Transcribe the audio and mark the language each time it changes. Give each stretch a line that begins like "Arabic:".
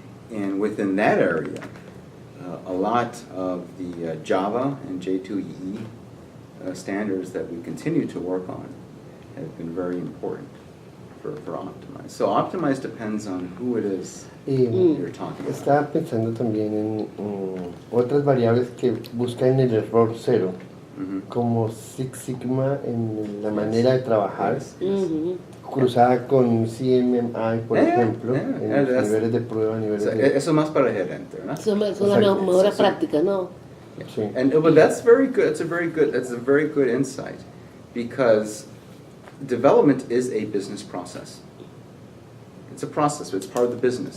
English: And within that area, a lot of the Java and J2EE standards that we continue to work on have been very important for Optimize. So Optimize depends on who it is you're talking about.
Spanish: Estaba pensando también en otras variables que buscan el error cero, como Six Sigma en la manera de trabajar, cruzada con CMMI, por ejemplo, en los niveles de prueba, Eso más para el gerente, ¿no? Son las mejores prácticas, ¿no? Sí.
English: But that's very good. That's a very good insight, because development is a business process. It's a process. It's part of the business.